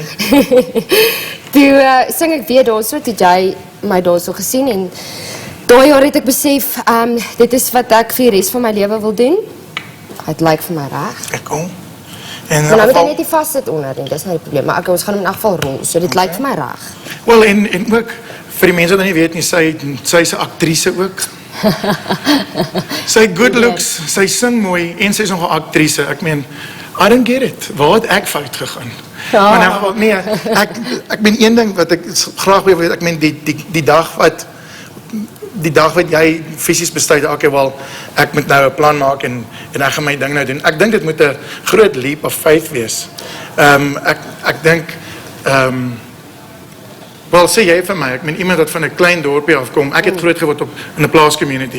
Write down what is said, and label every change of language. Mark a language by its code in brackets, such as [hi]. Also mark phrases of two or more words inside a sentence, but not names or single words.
[af] Toe sing ek weer daarso, toe jy my daarso gesien en daai jaar het ek besef, dit is wat ek vir die res van my lewe wil doen. Het lyk vir my reg. Ek kom. En Maar nou moet jy net nie vassit onder nie, dis nou die probleem. Maar ons gaan hom in elk geval rol, so dit lyk vir my reg. Wel, en ook vir die mense wat nie weet nie, sy's 'n aktrise ook. Sy [en] good looks, [af] sy sing mooi en sy's nog 'n aktrise. Ek meen, [en] I don't get it. [af] Waar het ek fout gegaan? Ja. Maar in elk geval nee, ek meen een ding wat ek graag wil weet, ek meen die dag wat jy fisies besluit, okay, wel, ek moet nou 'n plan maak en ek gaan my ding nou doen. Ek dink dit moet 'n groot [en] leap of faith [af] wees. Ek dink wel, sê jy vir my, ek meen iemand wat van 'n klein dorpie afkom, ek het groot geword in 'n plaascommunity.